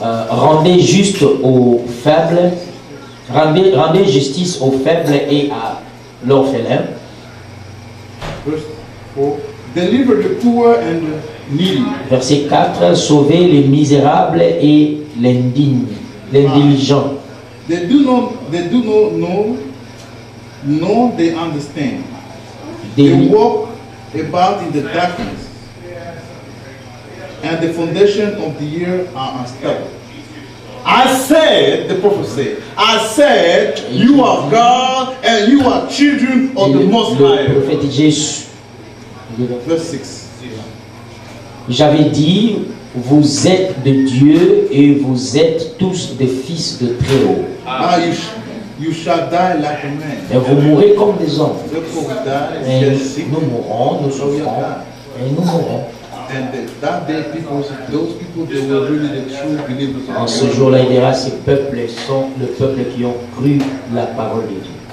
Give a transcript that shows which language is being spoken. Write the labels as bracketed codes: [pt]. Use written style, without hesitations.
[fr] Rendez juste aux faibles, rendez justice aux faibles et à l'orphelin. [en] Verse 4. Deliver the poor and the needy. [fr] Verset 4. Sauvez les misérables et l'indigent. [en] They do not know, nor they understand. They walk about in the darkness, and the foundation of the earth are unstable. I said, the prophet said, I said, you are God and you are children of the Most High. [fr] Le prophète Jésus. [en] Verse 6. [fr] J'avais dit, vous êtes de Dieu et vous êtes tous des fils de Très-Haut. [en] You shall die like a man. [fr] Et vous mourrez comme des hommes. [en] Therefore we die, [fr] Et [en] get sick. [fr] nous mourrons, nous souffrons, et nous mourrons. [en] And that day, those people, they were really the true believers [fr] En [en] of [fr] ce [en] God. [fr] jour-là, il dira, ces peuples sont le peuple qui ont cru la parole de Dieu.